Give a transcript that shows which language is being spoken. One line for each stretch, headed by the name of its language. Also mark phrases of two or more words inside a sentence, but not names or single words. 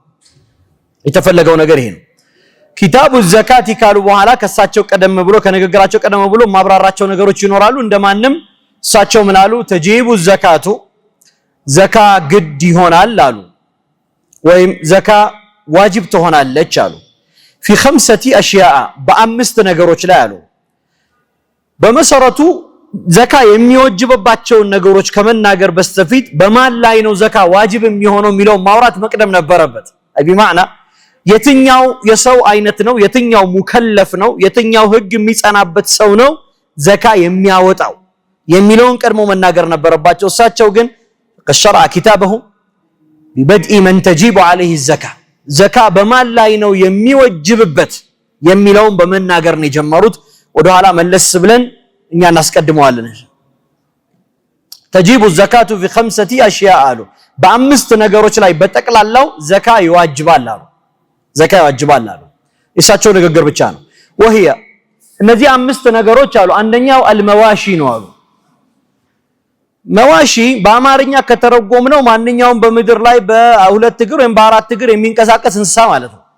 Amharic: የተፈለገው ነገር ይሄ ነው
Arabic: كتاب الزكاة
Amharic: ይካሉ በኋላ ከሳቸው ቀደም ብሎ ከነገራቸው ቀደም ብሎ ማብራራቸው ነገሮች ይኖራሉ እንደማንም እሳቸው ምን አሉ
Arabic: تجب الزكاة
Amharic: ዘካ ግድ ይሆናል አሉ ወይም ዘካ ዋጅብ ትሆናለች አሉ
Arabic: في 5 اشياء
Amharic: በአምስት ነገሮች ላይ አሉ በመሰረቱ ዘካ የሚወጅብባቸው ነገሮች ከመናገር በስተፊት በማን ላይ ነው ዘካ ዋጅብ የሚሆነው ሚለው ማውራት መቅደም ነበረበት አይ بمعنى የትኛው የሰው አይነት ነው የትኛው ሙከለፍ ነው የትኛው ህግ የሚጸናበት ሰው ነው ዘካ የሚያወጣው የሚለውን ቀድሞ መናገር ነበረባቸው እሳቸው ግን ከሸራ
Arabic: كتابه ببدء من تجب عليه الزكاه
Amharic: زكاه በማን ላይ ነው የሚወጅብበት የሚለውን በመናገር ነው የጀመሩት ወደ ኋላ መለስ ብለን እኛ እናስቀድመዋለን
Arabic: تجب الزكاه في 5 اشياء
Amharic: አሉ በአምስት ነገሮች ላይ በጠቅላላው ዘካ ይዋጅባል አሉ ዘካ ይዋጅባል አሉ እሳቸው ንግግር ብቻ ነው وهي እነዚህ አምስት ነገሮች አሉ አንደኛው አልመዋሺ ነው አሉ መዋሺ በአማርኛ ከተረጎምነው ማንኛውም በመድር ላይ በሁለት እግር ወይም በአራት እግር የሚንቀሳቀስ እንስሳ ማለት ነው